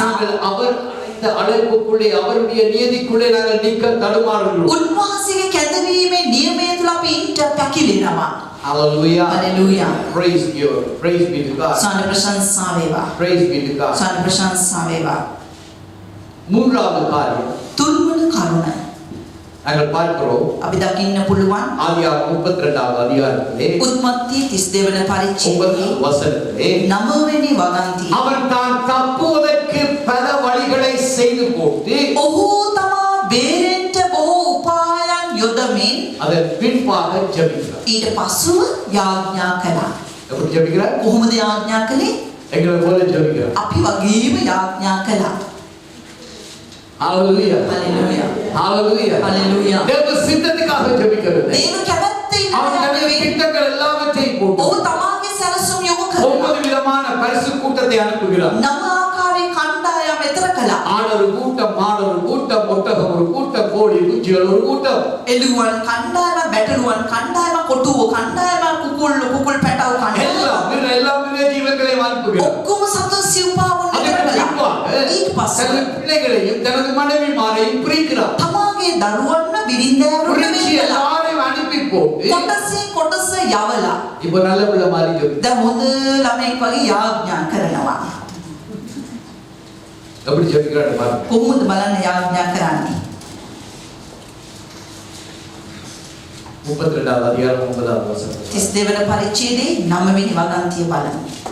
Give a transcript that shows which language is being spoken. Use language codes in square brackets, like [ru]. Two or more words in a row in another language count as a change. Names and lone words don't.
[ta] நாங்கள் அவர் அழைத்த அழைப்புக்குள்ளே, அவருடைய நீதிக்குள்ளே நாங்கள் நிற்க தடுமாறுகிறோம். [si] උන්වහන්සේගේ කැඳවීමේ නියමය තුල අපි ඉන්න පැකිලෙනවා. [en] Hallelujah. Hallelujah. Praise you. Praise be to God. [si] සාන ප්‍රශංසා වේවා. [en] Praise be to God. [si] සාන ප්‍රශංසා වේවා. [ta] மூன்றாவது காரியம் [si] තුන්වන කරුණ [ta] நாங்கள் பார்க்கிறோம். [si] අපි දකින්න පුළුවන් [ta] ஆதியாகமம் 32வது அதிகாரத்திலே [si] උත්පත්ති 32 වන [ta] 9வது [si] පරිච්ඡේදයේ [ta] வசனத்திலே [si] 9 වෙනි වගන්ති. [ta] அவன் தான் தப்புவதற்கு பல வழிகளை செய்து போட்டு [si] ඔහු තමා බේරෙන්න බොහෝ උපායන් යොදමින් [ta] அதன் பின்பாக ஜெபிக்கிறார். [si] ඊට පසුව යාඥා කළා. [ta] எப்படி ஜெபிக்கிறார்? [si] කොහොමද යාඥා කළේ? [ta] எங்களை போல ஜெபிக்கிறார். [si] අපි වගේම යාඥා කළා. [en] Hallelujah. Hallelujah. Hallelujah. Hallelujah. [ta] தேவ சித்தத்துக்காக ஜெபிக்கிறது. [si] දේව කැමැත්තේ [ta] அவன் தன்னுடைய [si] ඉන්න [ta] திட்டங்கள் எல்லாவற்றையும் போட்டு [si] ඔහු තමාගේ සැලසුම් යොමු කරනවා. [ta] 9 விதமான பரிசு கூட்டத்தை அனுப்புகிறார். [si] නම ආකාරයේ කණ්ඩායම් එතර කළා. [ta] ஆடு ஒரு கூட்டம், மாடு ஒரு கூட்டம், ஒட்டகம் ஒரு கூட்டம், கோழி குஞ்சுகள் ஒரு கூட்டம். [si] එළුවන් කණ්ඩායම, බැටළුවන් කණ්ඩායම, කොටුව කණ්ඩායම, කුකුල් පැටව කණ්ඩායම. [ta] எல்லா மிருக ஜீவன்களையும் அனுப்புகிறார். [si] ඔක්කොම සතු සිව්පාවුන් එතර [ta] அதற்கு [si] කළා. [ta] பின்பாக [si] ඊට පස්සේ [ta] தனது பிள்ளைகளையும் தனது மனைவிமாரையும் பிரிக்கிறார். [si] තමාගේ දරුවන්ව බිරින්දෑවරුන්ට [ta] பிரிச்சு [si] වෙන් කළා. [ta] எல்லாரையும் அனுப்பி போட்டு [si] කොටසේ කොටස යවලා [ta] இப்போ நல்ல பிள்ளை மாதிரி ஜெபிக்கிறார். [si] දැන් හොඳ ළමෙක් වගේ යාඥා කරනවා. [ta] எப்படி ஜெபிக்கிறார் பாருங்க. [si] කොහොමද බලන්න යාඥා කරන්නේ? [ta] 32வது அதிகாரம் 9வது வசனம். [si] 32 වන පරිච්ඡේදයේ 9 වෙනි වගන්තිය බලමු.